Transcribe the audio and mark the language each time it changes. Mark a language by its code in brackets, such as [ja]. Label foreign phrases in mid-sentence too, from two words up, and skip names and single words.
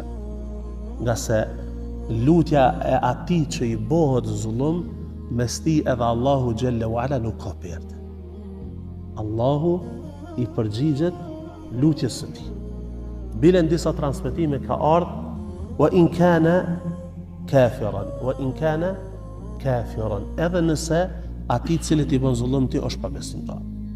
[sq] Nga se lutja e ati që i bëhet zullum, mes ti edhe Allahu [ar] جل وعلا [sq] nuk ka perde. Allahu i përgjigjet lutjes së ti. Bile në disa transmetime ka ardhë [ar] وإن كان كافرا, [sq] edhe nëse ati cilët i bën zullum ti është pa besimtar.